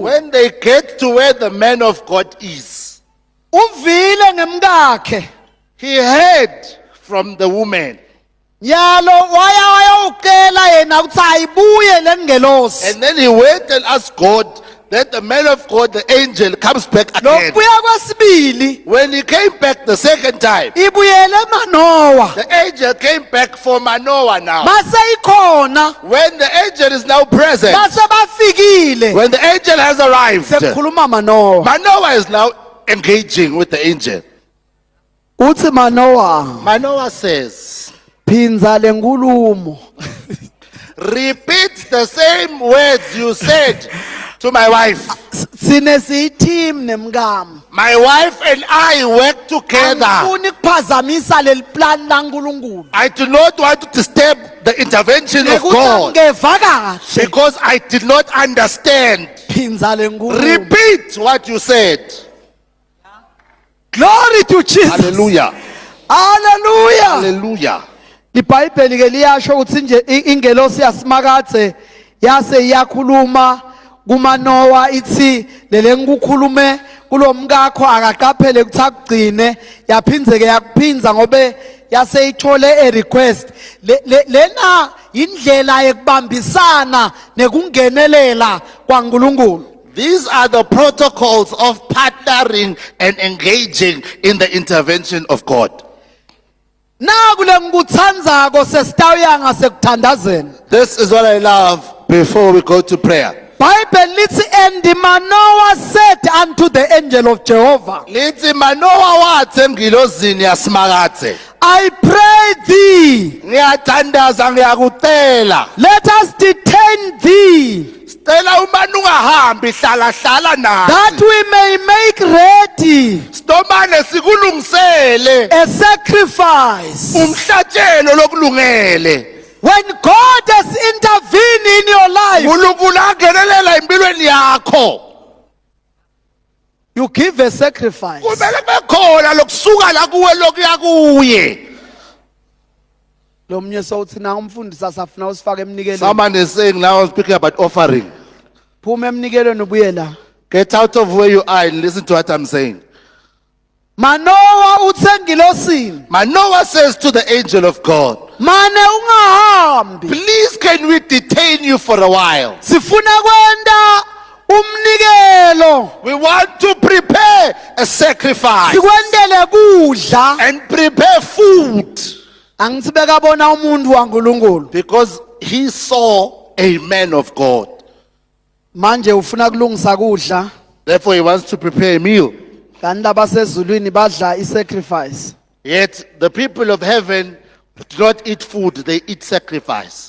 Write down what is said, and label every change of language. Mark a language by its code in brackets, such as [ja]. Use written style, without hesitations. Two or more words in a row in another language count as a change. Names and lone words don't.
[en] When they get to where the man of God is, [ss] Uvile ngemkakhe. [en] he heard from the woman. [ss] Nyalo wayawucela yena ukuthi ayibuye lengelosi. [en] And then he went and asked God that the man of God, the angel, comes back again. [ss] Lokuya kwesibili [en] When he came back the second time, [ss] ibuyele Manoah. [en] the angel came back for Manoah now. [ss] Mase ikhona [en] When the angel is now present, [ss] base bafikile. [en] when the angel has arrived, [ss] Sekukhuluma Manoah. [en] Manoah is now engaging with the angel. [ss] Uthi Manoah, [en] Manoah says, [ss] phinza lenkulumo. [en] repeat the same words you said to my wife. [ss] Sine siyiteam nemkami. [en] My wife and I work together. [ss] Angifuni kuphazamisa leli plan laNkulunkulu. [en] I do not want to disturb the intervention of [ss] Nekuthi [en] God [ss] angeva kahle. [en] because I did not understand. [ss] Phinza lenkulumo. [en] Repeat what you said. Glory to Jesus. Hallelujah. Hallelujah. Hallelujah. [ss] IBhayibheli ke liyasho ukuthi nje ingelosi yasimakathe yase iyakhuluma kuManoah ithi lele ngikukhulume kulomkakho akaqaphele ukuthi akugcine yaphindze ke yakuphinza ngobe yase ithole [en] a request [ss] lena indlela yekubambisana nekungenelela kwaNkulunkulu. [en] These are the protocols of partnering and engaging in the intervention of God. [ss] Nakule ngikuthandzako sesitawuya ngasekuthandazeni. [en] This is what I love before we go to prayer. Bible lithi and Manoah said unto the angel of Jehovah, [ss] Lithi Manoah wathi engilozini yasimakathe, [en] I pray thee, [ss] ngiyathandaza ngiyakutela. [en] let us detain thee, [ss] Stella umane ungahambi hlala nathi. [en] that we may make ready [ss] Sitomane sikulungisele [en] a sacrifice. [ss] umhlatshelo lokulungele. [en] When God has intervened in your life, [ss] uNkulunkulu angenelela empilweni yakho. [en] you give a sacrifice. [ss] Kumele bekhona lokusuka la kuwe lokuya kuye. Lo mnye sowuthi na umfundisi safuna usifake emnikelweni. [en] Someone is saying now, speaking about offering. [ss] Phuma emnikelweni ubuye la. [en] Get out of where you are and listen to what I'm saying. [ss] Manoah utsengilosini. [en] Manoah says to the angel of God, [ss] Mane ungahambi. [en] please can we detain you for a while? [ss] Sifuna kwenda umnikelo. [en] We want to prepare a sacrifice [ss] Sikwendele kudla. [en] and prepare food. [ss] Angithi bekabona umuntu waNkulunkulu. [en] Because he saw a man of God. [ss] Manje ufuna kulungisa kudla. [en] Therefore he wants to prepare a meal. [ss] Kanti labasezulwini badla isacrifice. [en] Yet the people of heaven do not eat food, they eat sacrifice.